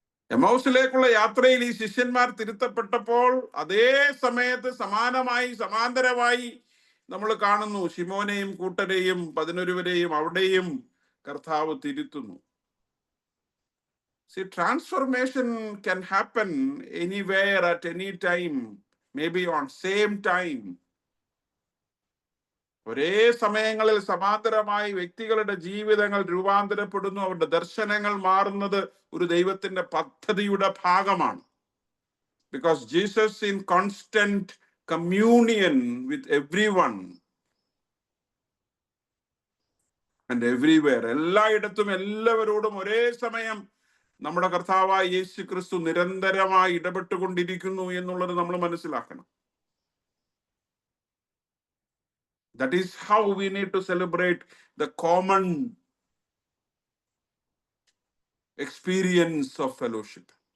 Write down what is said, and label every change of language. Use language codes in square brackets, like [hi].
[ml] എമൗസിലേക്കുള്ള യാത്രയിൽ ഈ ശിഷ്യന്മാർ തിരുത്തപ്പെട്ടപ്പോൾ അതേ സമയത്ത് സമാന്തരമായി നമ്മൾ കാണുന്നു ശിമോനെയും കൂട്ടരെയും 11 അവിടെയും കർത്താവ് തിരുത്തുന്നു. [en] See, transformation can happen anywhere at any time, maybe on same time. [ml] ഒരേ സമയങ്ങളിൽ സമാന്തരമായി വ്യക്തികളുടെ ജീവിതങ്ങൾ രൂപാന്തരപ്പെടുന്നു. അവരുടെ ദർശനങ്ങൾ മാറുന്നത് ഒരു ദൈവത്തിന്റെ പദ്ധതിയുടെ ഭാഗമാണ്. [en] Because Jesus in constant communion with everyone and everywhere. [ml] എല്ലായിടത്തും എല്ലാവരോടും ഒരേ സമയം നമ്മുടെ കർത്താവായ യേശു ക്രിസ്തു നിരന്തരമായി ഇടപെട്ടുകൊണ്ടിരിക്കുന്നു എന്നുള്ളത് നമ്മൾ മനസ്സിലാക്കണം. [en] That is how we need to celebrate the common experience of fellowship.